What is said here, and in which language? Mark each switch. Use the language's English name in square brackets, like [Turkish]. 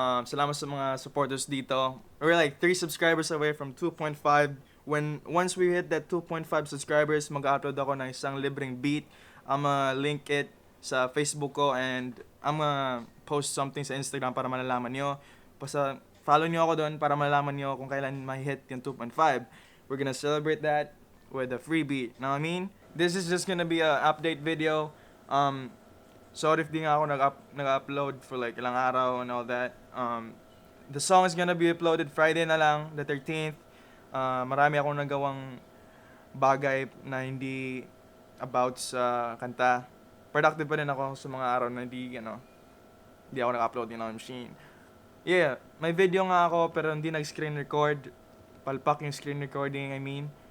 [Filipino] Salamat sa mga supporters dito. [English] We're like 3 subscribers away from 2.5. Once we hit that 2.5 subscribers, [Filipino] mag-upload ako ng isang libreng beat. [English] I'ma link it sa Facebook ko and I'ma post something sa Instagram para malalaman nyo. [Filipino] Basta follow nyo ako doon para malalaman nyo kung kailan ma-hit yung 2.5. [English] We're gonna celebrate that with a free beat. Know what I mean? This is just gonna be a update video. Sorry if [Filipino] di nga ako nag-upload [English] for like ilang araw and all that. The song is gonna be uploaded Friday na lang, the 13th. [Filipino] Marami akong nagawang bagay na hindi about sa kanta. Productive pa rin ako sa mga araw na hindi ako nag-upload din ng machine. Yeah, may video nga ako pero hindi nag-screen record. Palpak yung screen recording, [English] I mean.